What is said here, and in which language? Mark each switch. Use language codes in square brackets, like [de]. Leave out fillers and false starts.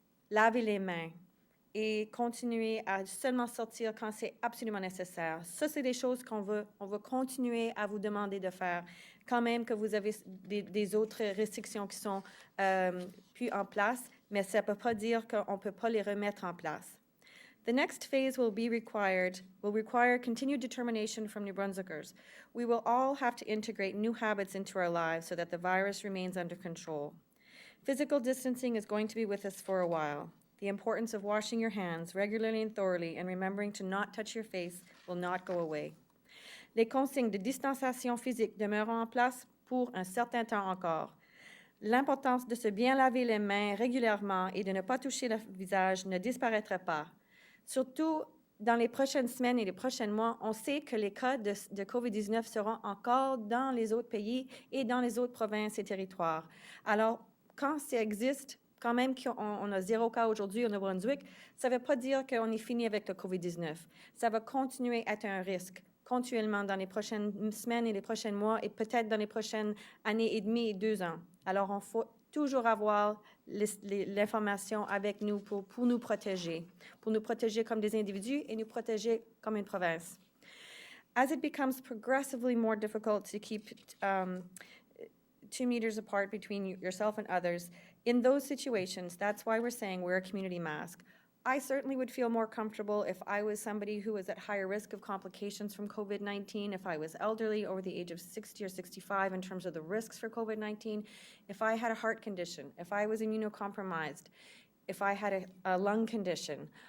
[fr] laver les mains et continuer à seulement sortir quand c'est absolument nécessaire. Ça, c'est des choses on va continuer à vous demander de faire, quand même que vous avez des autres restrictions qui sont plus en place, mais ça ne peut pas dire qu'on ne peut pas les remettre en place. [en] The next phase will require continued determination from New Brunswickers. We will all have to integrate new habits into our lives so that the virus remains under control. Physical distancing is going to be with us for a while. The importance of washing your hands regularly and thoroughly and remembering to not touch your face will not go away. [fr] Les consignes de distanciation physique demeureront en place pour un certain temps encore. L'importance de se bien laver les mains régulièrement et de ne pas toucher le visage ne disparaîtra pas. Surtout dans les prochaines semaines et les prochains mois, on sait que les cas de COVID-19 seront encore dans les autres pays et dans les autres provinces et territoires. Alors, quand ça existe, quand même qu'on a 0 cas aujourd'hui au Nouveau-Brunswick, ça ne veut pas dire qu'on est fini avec le COVID-19. Ça va continuer à être un risque continuellement dans les prochaines semaines et les prochains mois et peut-être dans les prochaines années et demie et 2 ans. Alors, on faut toujours avoir l'information avec nous pour nous protéger comme des individus et nous protéger comme une province. [en] As it becomes progressively more difficult to keep 2 meters apart between yourself and others, in those situations, that's why we're saying wear a community mask. I certainly would feel more comfortable if I was somebody who was at higher risk of complications from COVID-19, if I was elderly over the age of 60 or 65 in terms of the risks for COVID-19, if I had a heart condition, if I was immunocompromised, if I had a lung condition.